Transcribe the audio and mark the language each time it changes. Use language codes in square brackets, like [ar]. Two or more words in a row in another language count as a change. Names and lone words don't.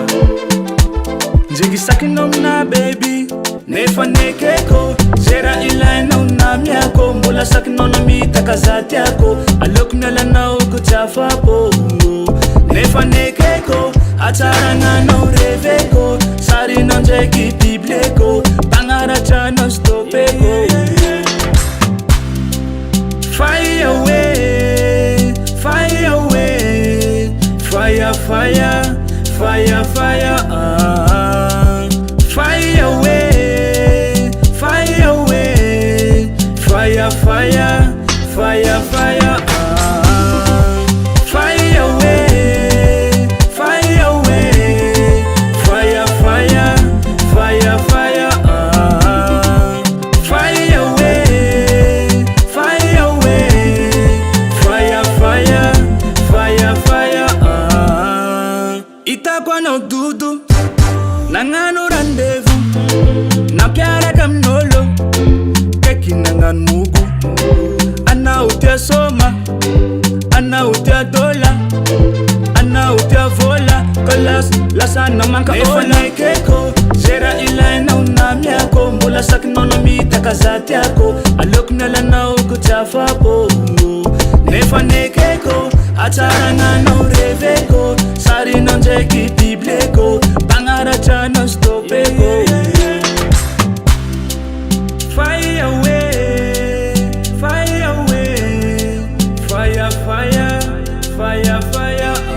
[mg] Njigisakinao amina baby nefa nekeko zay raha ilainao namiako. Mbola sakinao namitaka za tiako, aleoko mialanao ko tsy afapo. Nefa nekeko atsarananao reveko, sarinao ndraiky bibleko, mpagnaratra stopeko. [en] Fire away, fire away, fire, fire, fire, fire, fire away, fire away, fire, fire, fire, fire, fire away, fire away, fire, fire, fire, fire, fire away, fire away, fire, fire, fire, fire. [mg] Itako anao dudu nangano rendezvous, nampiaraka amin'olo kaiky nagnano mogo. Anao tia soma, anao tia dola, anao tia vola, ka lasa namanka ola. Nefa nekeko zay raha ilainao namiako, mbola sakinao namitaka za tiako, aleoko mialanao ko tsy afapo. Nefa nekeko atsarananao reveko, sarinao ndraiky bibleko, mpagnaratra stopeko. [en] Fire away, fire away, fire, fire, fire, fire,